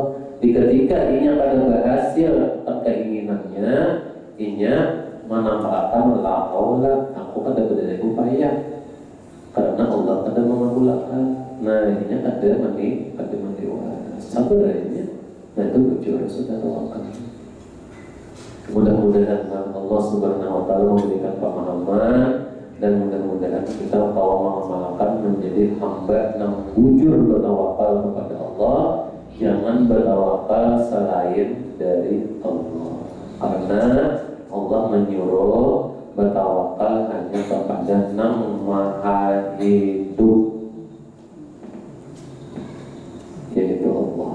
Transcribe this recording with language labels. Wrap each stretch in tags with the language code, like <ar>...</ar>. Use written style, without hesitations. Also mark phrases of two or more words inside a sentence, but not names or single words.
<bjn>Di ketika inya kada berhasil keinginannya, inya menampakkan</bjn> <ar>لا حول,</ar> <bjn>aku kada berdaya upaya karena Allah kada mengabulkan. Nah inya kada meniwas. Sabar inya. Nah itu bujur sudah tawakal.</bjn> <id>Mudah-mudahan Allah</id> <ar>سبحانه وتعالى</ar> <id>memberikan pemahaman dan mudah-mudahan kita tahu mengamalkan menjadi hamba yang bujur bertawakal kepada Allah, jangan bertawakal selain dari Allah. Karena Allah menyuruh bertawakal hanya kepada Yang Maha Hidup, yaitu Allah.</id>